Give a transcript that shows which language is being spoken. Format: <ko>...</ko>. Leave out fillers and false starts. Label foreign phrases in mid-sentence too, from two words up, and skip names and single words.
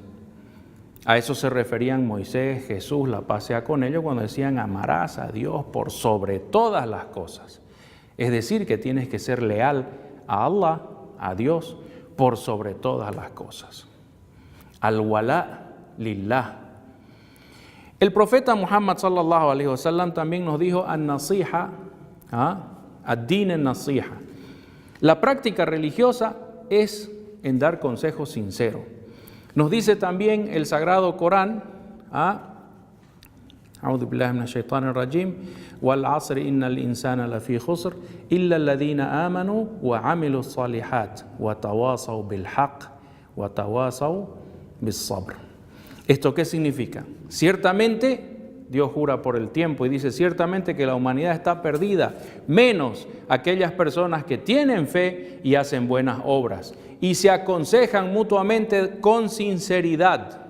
<es>A eso se referían Moisés, Jesús, la paz sea con ellos, cuando decían amarás a Dios por sobre todas las cosas. Es decir, que tienes que ser leal a Allah, a Dios, por sobre todas las cosas.</es> <ar>الولاء لله.</ar> <es>El profeta Muhammad</es> <ar>صلى الله عليه وسلم</ar> <es>también nos dijo</es> <ar>النصيحة، الدين النصيحة.</ar> <es>La práctica religiosa es en dar consejos sinceros. Nos dice también el Sagrado Corán,</es> <ar>أعوذ بالله من الشيطان الرجيم، والعصر إن الإنسان لفي خسر إلا الذين آمنوا وعملوا الصالحات وتواصوا بالحق وتواصوا بالصبر.</ar> <es>¿Esto qué significa? Ciertamente Dios jura por el tiempo y dice ciertamente que la humanidad está perdida, menos aquellas personas que tienen fe y hacen buenas obras y se aconsejan mutuamente con sinceridad.</es>